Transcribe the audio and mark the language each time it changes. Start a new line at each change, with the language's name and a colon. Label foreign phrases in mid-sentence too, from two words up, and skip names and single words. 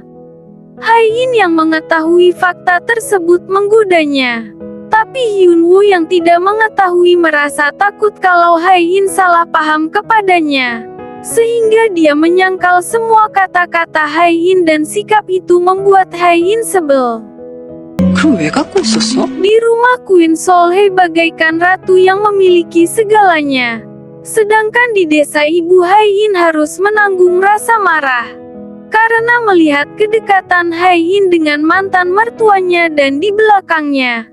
Indonesian: Haein yang mengetahui fakta tersebut menggodanya. Tapi Hyunwoo yang tidak mengetahui merasa takut kalau Haein salah paham kepadanya. Sehingga dia menyangkal semua kata-kata Haein dan sikap itu membuat Haein sebel.
Korean: 그걸 왜 갖고 있었어?
Indonesian: Di rumah Queen Solhye bagaikan ratu yang memiliki segalanya. Sedangkan di desa Ibu Haein harus menanggung rasa marah. Karena melihat kedekatan Haein dengan mantan mertuanya dan di belakangnya.